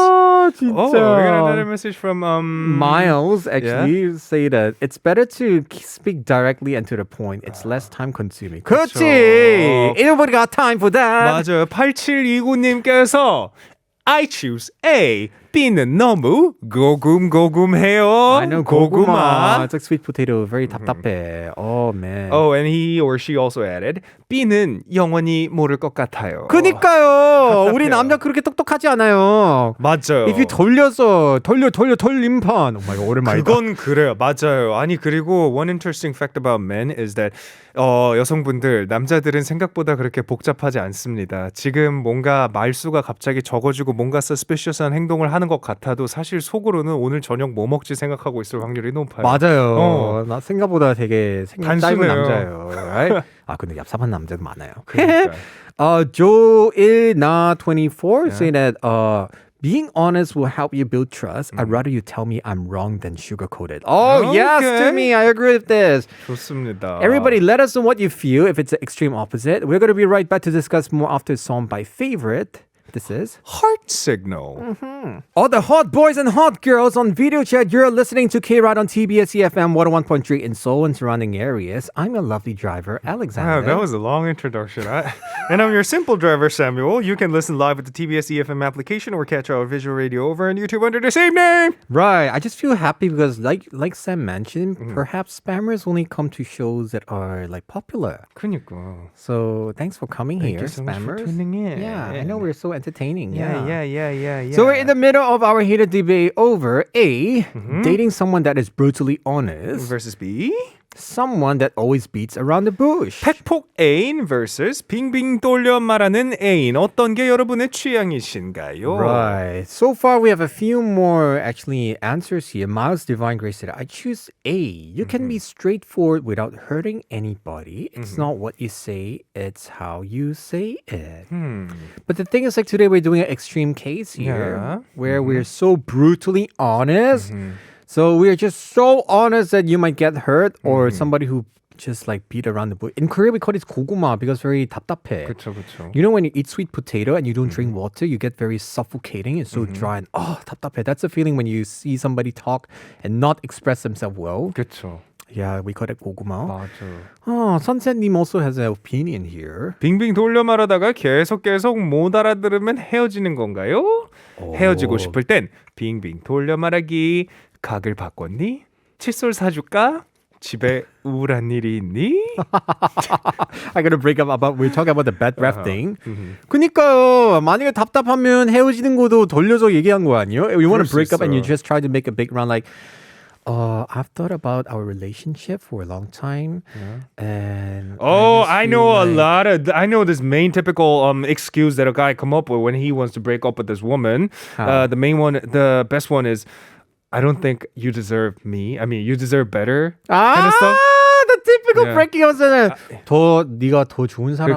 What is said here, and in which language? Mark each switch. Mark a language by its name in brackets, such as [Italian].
[Korean] 아, 진짜. [English] Oh, we got another message from Miles actually say that it's better to speak directly and to the point. It's less time consuming. [Korean] 그렇지. [English] Anybody got time for that? [Korean] 맞아요. [English] 8729님께서 I choose A. [Korean] B는 너무 고금고금해요. [English] I know 고구마. It's like sweet potato. Very [Korean] 답답해. [English] Oh man. Oh, and he or she also added B는 영원히 모를 것 같아요. [Korean] 그니까요. 우리 남자 그렇게 똑똑하지 않아요. 맞아요. [English] If you [Korean] 돌려서 돌림판. [English] Oh my god, [Korean] 오랜만이다. 그건 그래요. 맞아요. 아니 그리고 [English] one interesting fact about men is that [Korean] 여성분들 남자들은 생각보다 그렇게 복잡하지 않습니다. 지금 뭔가 말수가 갑자기 적어지고 뭔가 suspicious한 행동을 하는 것 같아도 사실 속으로는 오늘 저녁 뭐 먹지 생각하고 있을 확률이 높아요. 맞아요. 나 생각보다 되게 짧은 단순해요. 남자예요. Right? 아 근데 얍삽한 남자도 많아요. 그러니까. [English] 조일나24 say that being honest will help you build trust. I'd rather you tell me I'm wrong than sugarcoat it. Oh, yes, to me. I agree with this. 좋습니다. Everybody, let us know what you feel if it's the extreme opposite. We're going to be right back to discuss more after a song by favorite. This is Heart Signal. all the hot boys and hot girls on video chat. You're listening to Kride on TBS EFM 101.3 in Seoul and surrounding areas. I'm your lovely driver, Alexander. Wow, that was a long introduction. And I'm your simple driver, Samuel. You can listen live with the TBS EFM application or catch our visual radio over on YouTube under the same name. Right. I just feel happy because like Sam mentioned, perhaps spammers only come to shows that are like popular. [Korean] 그니까. [English] So thanks for coming Thank here, you so much for spammers. tuning in. Yeah, I know we're so entertaining. Yeah. So we're in the middle of our heated debate over A, dating someone that is brutally honest, versus B. someone that always beats around the bush. [Korean] 팩폭 애인 vs 빙빙 돌려 말하는 애인. 어떤 게 여러분의 취향이신가요? [English] Right. So far, we have a few more actually answers here. Miles Divine Grace said, I choose A. You can be straightforward without hurting anybody. It's not what you say, it's how you say it. But the thing is, like today, we're doing an extreme case here Yeah. where we're so brutally honest. So we're just so honest that you might get hurt or somebody who just like beat around the bush. In Korea, we call it 고구마 because very [Korean] 답답해. 그쵸. [English] You know when you eat sweet potato and you don't drink water, you get very suffocating and so dry and [Korean] 답답해. [English] That's the feeling when you see somebody talk and not express themselves well. [Korean] 그쵸. [English] Yeah, we call it 고구마. [Korean] 맞아. [English] Sunset님 also has an opinion here. [Korean] 빙빙 돌려 말하다가 계속 못 알아들으면 헤어지는 건가요? 헤어지고 싶을 땐 빙빙 돌려 말하기. 각을 바꿨니? 칫솔 사줄까? 집에 우울한 일이 있니? [English] I gotta break up about we're talking about the bad breath thing. [Korean] 그니까요. 만약에 답답하면 헤어지는 것도 돌려서 얘기한 거 아니에요? [English] You want to break up and you just try to make a big round like I've thought about our relationship for a long time, and I know a lot of. I know this main typical excuse that a guy come up with when he wants to break up with this woman. The main one, the best one is, I don't think you deserve me. I mean, you deserve better. Kind of stuff. The typical breaking up [Korean] 은 네가 더 좋은 사람